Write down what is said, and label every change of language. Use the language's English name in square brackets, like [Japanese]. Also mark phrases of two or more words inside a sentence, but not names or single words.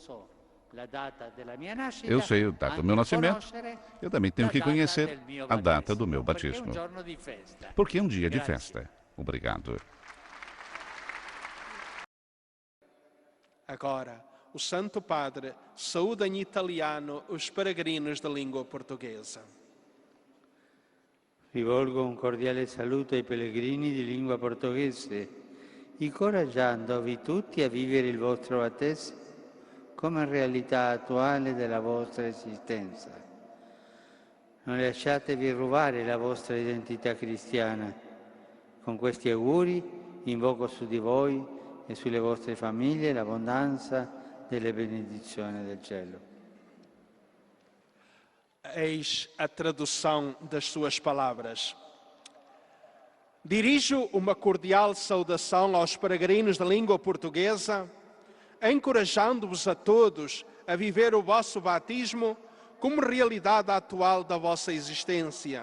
[Portuguese] Eu sei a data do meu nascimento, eu também tenho que conhecer a data do meu batismo, porque é um dia de festa. Obrigado. Agora, o Santo Padre saúda em italiano os peregrinos da língua portuguesa. [Italian] Rivolgo un cordiale saluto ai pellegrini di lingua portoghese, incoraggiandovi tutti a vivere il vostro battesimo come realtà attuale della vostra esistenza. Non lasciatevi rubare la vostra identità cristiana. Con questi auguri invoco su di voi e sulle vostre famiglie l'abbondanza delle benedizioni del cielo. [Portuguese] Eis a tradução das suas palavras. Dirijo uma cordial saudação aos peregrinos da língua portuguesa, encorajando-vos a todos a viver o vosso batismo como realidade atual da vossa existência.